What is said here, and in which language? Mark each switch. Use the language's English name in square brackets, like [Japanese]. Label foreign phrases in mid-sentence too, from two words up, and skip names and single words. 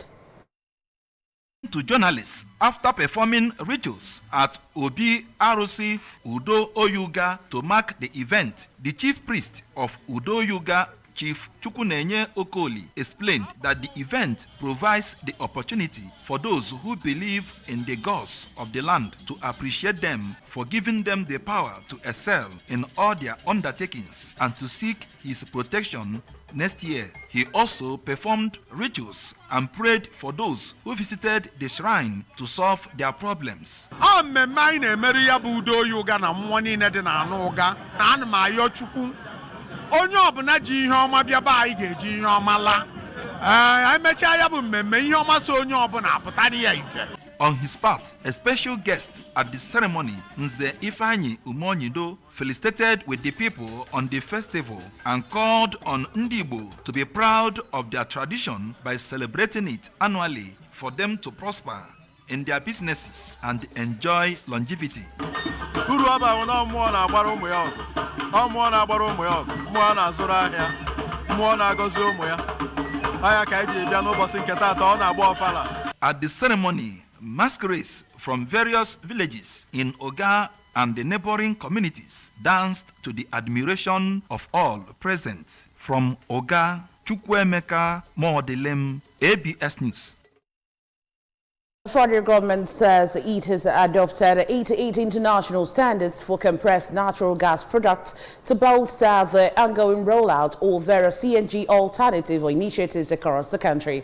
[English] To journalists after performing rituals at Obi Arusi Udo Oyuga to mark the event, the chief priest of Udo Yuga, Chief Chukunenye Okoli, explained that the event provides the opportunity for those who believe in the gods of the land to appreciate them for giving them the power to excel in all their undertakings and to seek his protection next year. He also performed rituals and prayed for those who visited the shrine to solve their problems. [Igbo] Onye ọbụla ji ihe ọma bịa ba anyị ga-eji ihe ọma la. Emechaa ya bụ mmemme ihe ọma so onye ọbụla apụtara ya ife. [English] On his part, a special guest at the ceremony, Nze Ifeanyi Umonyido, felicitated with the people on the festival and called on Ndibo to be proud of their tradition by celebrating it annually for them to prosper in their businesses and enjoy longevity. [Igbo] Uru aba na mmụọ na-agbara ụmụ ya ọgụ. Mmụọ na-agbara ụmụ ya ọgụ. Mmụọ na-azụrụ ahịa. Mmụọ na-agọzi ụmụ ya. Aya ka eji bịa n'ụbọchị nke taata ọ na-agba ọfala. [English] At the ceremony, masquerades from various villages in Oga and the neighboring communities danced to the admiration of all present. From Oga, Chukwemeka Modelem, ABS News. The federal government says it has adopted 88 international standards for compressed natural gas products to bolster the ongoing rollout of various CNG alternative initiatives across the country.